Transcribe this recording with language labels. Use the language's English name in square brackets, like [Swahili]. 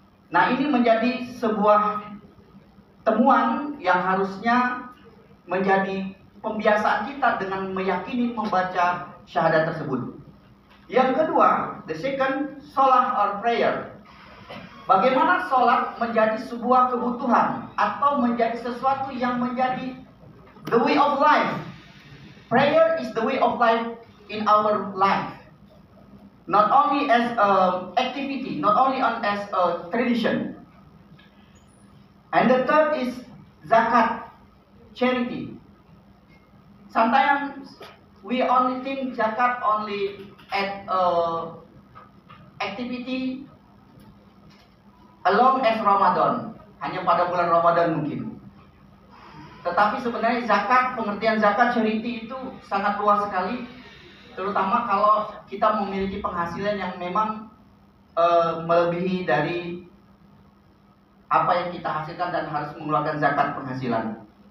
[Indonesian] Nah, ini menjadi sebuah temuan yang harusnya menjadi pembiasaan kita dengan meyakini membaca syahadat tersebut. Yang kedua, [English] the second, [Indonesian] salat or prayer. Bagaimana salat menjadi sebuah kebutuhan atau menjadi sesuatu yang menjadi [English] the way of life. Prayer is the way of life in our life. Not only as an activity, not only as a tradition. And the third is zakat, charity. Sometimes we only think zakat only at activity along as Ramadan, [Indonesian] hanya pada bulan Ramadan mungkin. Tetapi sebenarnya zakat, pengertian zakat charity itu sangat luas sekali, terutama kalau kita memiliki penghasilan yang memang melebihi dari apa yang kita hasilkan dan harus mengeluarkan zakat penghasilan.